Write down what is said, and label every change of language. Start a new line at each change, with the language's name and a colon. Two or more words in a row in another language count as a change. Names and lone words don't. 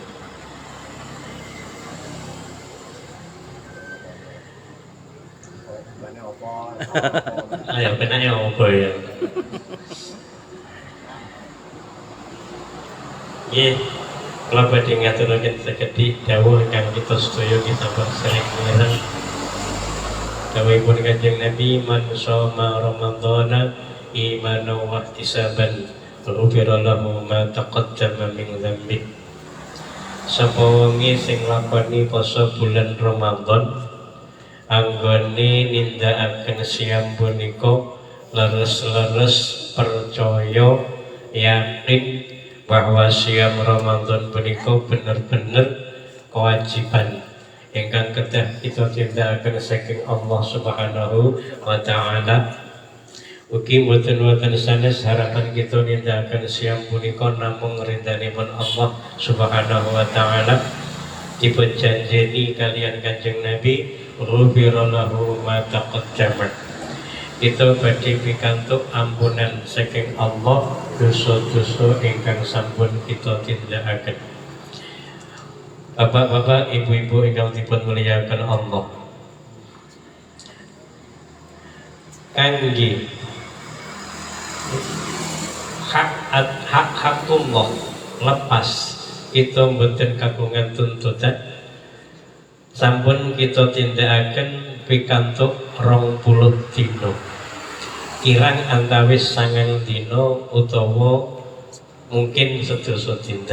Javanese: Ayo penanya apa ya? Nggih, kula badhe ngaturaken sekedhik dawuh ingkang kita sedaya kita sering mengenang. Dawuhipun Kanjeng Nabi,
Arabic: من صام رمضان إيمانا واحتسابا غفر له ما تقدم من ذنبي.
Javanese: Sapa wengi sing lakoni poso bulan Ramadan anggone nindakaken siam punika leres-leres percaya yakin bahwa siam Ramadan punika bener-bener kewajiban ingkang kedah kita tindakaken saking Allah
Arabic: سبحانه وتعالى.
Javanese: Ugi mboten wonten sanes harapan kita nindakaken siam punika namung rindanipun Allah
Arabic: سبحانه وتعالى.
Javanese: Dipun janjeni kalian Kanjeng Nabi
Arabic: غفر له ما تقدم.
Javanese: Kita badhe pikantuk ampunan saking Allah dosa-dosa ingkang sampun kita tindakaken. Bapak-bapak, ibu-ibu ingkang dipun muliakan Allah, kangge hakullah lepas kita mboten kagungan tuntutan sampun kita tindakaken pikantuk 20 dina kirang antawis 9 dina utawa mungkin sedasa dinten.